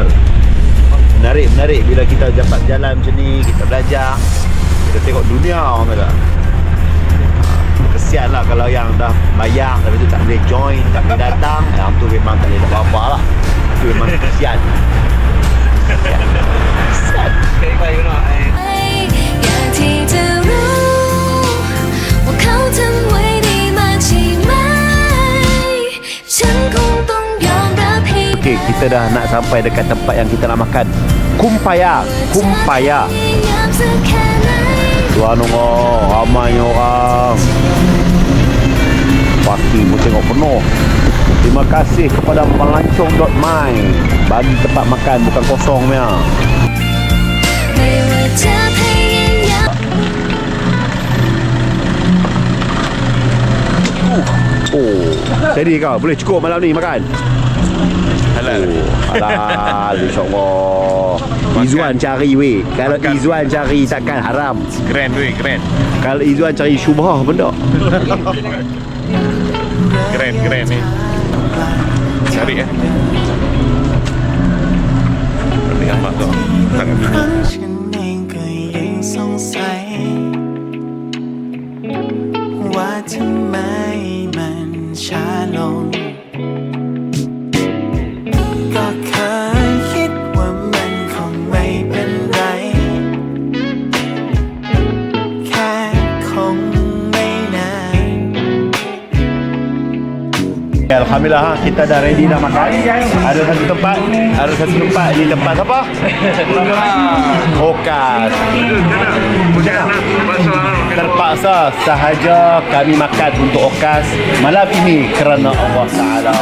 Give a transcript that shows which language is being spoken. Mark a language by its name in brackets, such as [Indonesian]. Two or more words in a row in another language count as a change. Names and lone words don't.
[Malay] Menarik bila kita dapat jalan macam ni, kita belajar, kita tengok dunia orang kata. Kesian lah kalau yang dah bayar tapi tu tak boleh join, tak boleh datang. Yang tu memang tak boleh apa-apa lah. Itu memang kesian. Kesian. [Thai] อยากที่จะรู้ว่าเขาทำไว้ดีมากใช่ไหมฉันคงต้องยอมรับให้ [Malay] Okey, kita dah nak sampai dekat tempat yang kita nak makan. Kumpaya. [Thai] พยายามสักแค่ไหน [Malay] Tuan Allah, ramainya orang. Parti pun tengok penuh. Terima kasih kepada Melancong.my bagi tempat makan bukan kosong punya. [Thai] ไม่ว่าจะพยายาม [Malay] Oh, jadi kau boleh cukup malam ni makan? Halal. Oh, halal insyaAllah. Izzuan cari weh. Kalau Makan. Izzuan cari takkan haram. Keren weh, keren. Kalau Izzuan cari syubhah benda. Keren ni. Cari ya. Lihat mak tu. Tangan ni. [Thai] ฉันเองก็ยังสงสัยว่าทำไมมันช้าลง ก็เคยคิดว่ามันคงไม่เป็นไร แค่คงไม่นาน [Malay] Alhamdulillah ha, kita dah ready dah makan. Ada satu tempat ni tempat apa? Okas. Terpaksa sahaja kami makan untuk Okas malam ini kerana [Arabic] Allah Ta'ala.